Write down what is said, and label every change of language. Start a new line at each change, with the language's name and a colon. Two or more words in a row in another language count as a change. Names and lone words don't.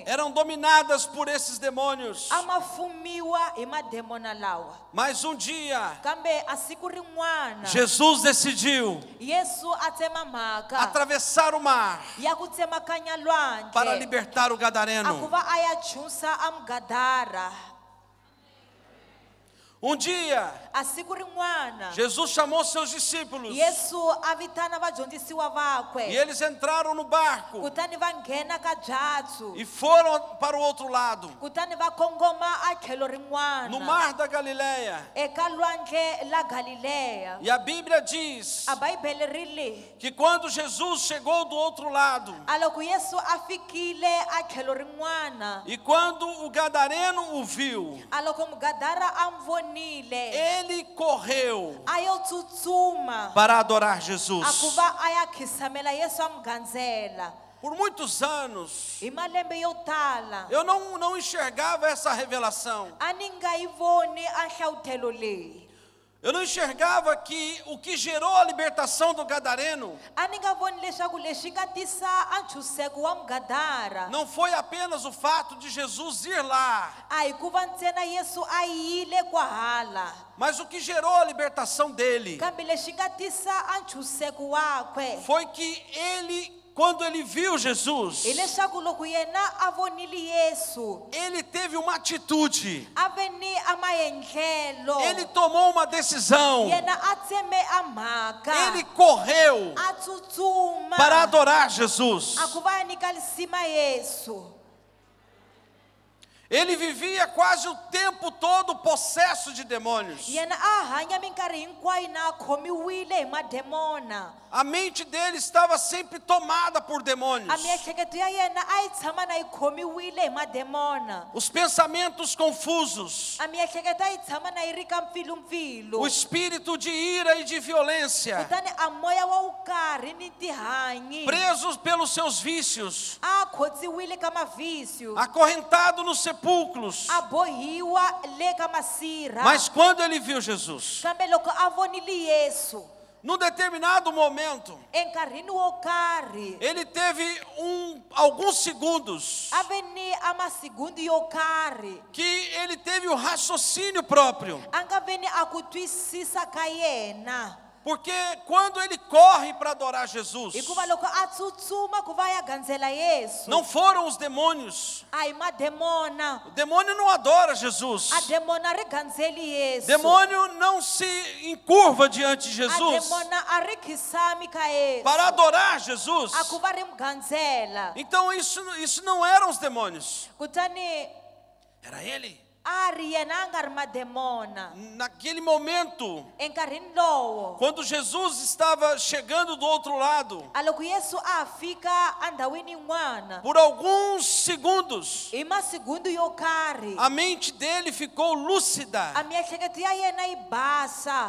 Portuguese: eram dominadas por esses demônios.
Tsonga: a ma fumiwa hi mademona lawa.
Portuguese: Mas um dia,
Tsonga: Kambe a siku rin'wana
Portuguese: Jesus decidiu
Tsonga: Yesu a tsema mhaka
Portuguese: atravessar o mar
Tsonga: ya ku tsemakanya
Portuguese: para
Tsonga: lwandle
Portuguese: libertar o
Tsonga: a ku Gadareno. va a ya chusa a mugadara.
Portuguese: Um dia,
Tsonga: A siku rin'wana
Portuguese: Jesus chamou seus discípulos
Tsonga: Yesu a vitana vadyondzisiwa
Portuguese: e
Tsonga: vakwe,
Portuguese: eles entraram no barco
Tsonga: kutani va nghena ka byatsu,
Portuguese: e foram para o outro lado,
Tsonga: kutani va kongoma a tlhelo
Portuguese: no
Tsonga: rin'wana
Portuguese: mar da Galileia.
Tsonga: eka lwandle la Galileya.
Portuguese: E a Bíblia diz
Tsonga: A Bibele ri li,
Portuguese: que quando Jesus chegou do outro lado
Tsonga: a loko Yesu a fikile a tlhelo rin'wana,
Portuguese: e quando o Gadareno o viu,
Tsonga: a loko mugadara a n'wi vonile,
Portuguese: ele correu
Tsonga: a yo tsutsuma
Portuguese: para adorar
Tsonga: a ku Jesus. va a ya khisamela Yesu a n'wi gandzela.
Portuguese: Por muitos anos,
Tsonga: Hi malembe yo tala
Portuguese: eu não enxergava essa revelação.
Tsonga: a ni nga yi voni a nhlawutelo leyi,
Portuguese: Eu não enxergava que o que gerou a libertação do Gadareno
Tsonga: a ni nga voni leswaku leswi nga tisa a ntshunxeko wa mugadara
Portuguese: não foi apenas o fato de Jesus ir lá,
Tsonga: a hi ku va ntsena Yesu a yile kwahala,
Portuguese: mas o que gerou a libertação dele
Tsonga: kambe leswi nga tisa a ntshunxeko wakwe
Portuguese: foi que ele, quando ele viu Jesus,
Tsonga: hi leswaku loko yena a vonile Yesu
Portuguese: ele teve uma atitude,
Tsonga: a ve ni a maendlelo,
Portuguese: ele tomou uma decisão,
Tsonga: yena a tseme a mhaka,
Portuguese: ele correu
Tsonga: a tsutsuma
Portuguese: para adorar Jesus.
Tsonga: a ku va ya nyika lisima Yesu.
Portuguese: Ele vivia quase o tempo todo possesso de demônios.
Tsonga: Yena a hanya minkarhi hinkwayo na a khomiwile hi mademona.
Portuguese: A mente dele estava sempre tomada por
Tsonga: A
Portuguese: demônios.
Tsonga: miehleketo ya yena a yi tshama na yi khomiwile hi mademona.
Portuguese: Os pensamentos confusos,
Tsonga: A miehleketo a yi tshama na yi ri ka mpfilumpfilu.
Portuguese: o espírito de ira e de violência,
Tsonga: Kutani a moya wa vukarhi ni tihanyi
Portuguese: presos pelos seus vícios,
Tsonga: a khotsiwile ka mavhisyo,
Portuguese: acorrentado no sepulcro sepulcros.
Tsonga: a bohiwa le ka masirha.
Portuguese: Mas quando ele viu Jesus,
Tsonga: kambe loko a vonile Yesu
Portuguese: num determinado momento,
Tsonga: enkarhini wo karhi
Portuguese: ele teve alguns segundos
Tsonga: a ve ni amasegundi yo karhi
Portuguese: que ele teve o raciocínio próprio.
Tsonga: a nga ve ni a ku twisisa ka yena.
Portuguese: Porque quando ele corre para adorar Jesus,
Tsonga: hikuva loko a tsutsuma ku va ya gandzela Yesu
Portuguese: não foram os demônios.
Tsonga: a hi mademona.
Portuguese: O demônio não adora Jesus.
Tsonga: A demona ri gandzeli Yesu.
Portuguese: Demônio não se encurva diante de
Tsonga: A Jesus demona a ri khisami ka Yesu.
Portuguese: para adorar Jesus.
Tsonga: A ku va ri mgandzela.
Portuguese: Então isso não eram os demônios,
Tsonga: Kutani
Portuguese: era ele.
Tsonga: a ri yena a nga ri mademona.
Portuguese: Naquele momento,
Tsonga: Enkarhini lowo
Portuguese: quando Jesus estava chegando do outro lado,
Tsonga: a loko Yesu a fika andhawini yin'wana
Portuguese: por alguns segundos,
Tsonga: hi masegundi yo karhi
Portuguese: a mente dele ficou lúcida
Tsonga: a miehleketo ya yena yi basa.